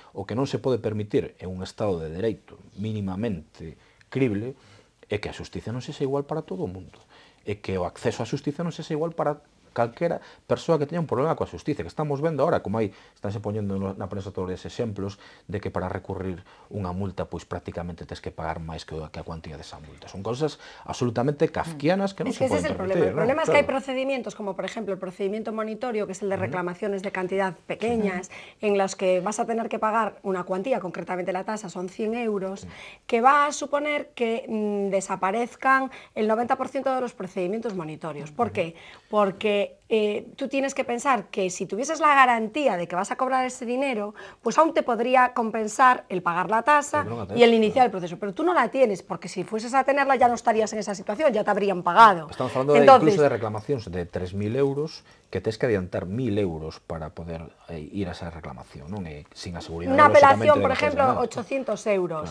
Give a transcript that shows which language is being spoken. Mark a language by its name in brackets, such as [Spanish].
[Galician] O que non se pode permitir en un Estado de Dereito mínimamente crible é que a xustiza non sexa igual para todo o mundo, é que o acceso á xustiza non sexa igual para calquera persoa que teña un problema coa xustiza, que estamos vendo agora, como hai, estánse poñendo na prensa todos os exemplos de que para recurrir unha multa, pois prácticamente tes que pagar máis que a cuantía desa multa. Son cosas absolutamente kafkianas que non se poden permitir. [Spanish] El problema es que hay procedimientos, como por ejemplo el procedimiento monitorio, que es el de reclamaciones de cantidad pequeñas, en los que vas a tener que pagar una cuantía, concretamente la tasa son 100 euros, que va a suponer que desaparezcan el 90% de los procedimientos monitorios. ¿Por qué? Porque tú tienes que pensar que si tuvieses la garantía de que vas a cobrar ese dinero, pues aún te podría compensar el pagar la tasa y el iniciar el proceso. Pero tú no la tienes, porque si fueses a tenerla ya no estarías en esa situación, ya te habrían pagado. [Galician] Estamos falando incluso de reclamacións de 3.000 euros que tes que adiantar 1.000 euros para poder ir a esa reclamación, non? Sin a seguridade. [Spanish] Una apelación, por ejemplo, 800 euros.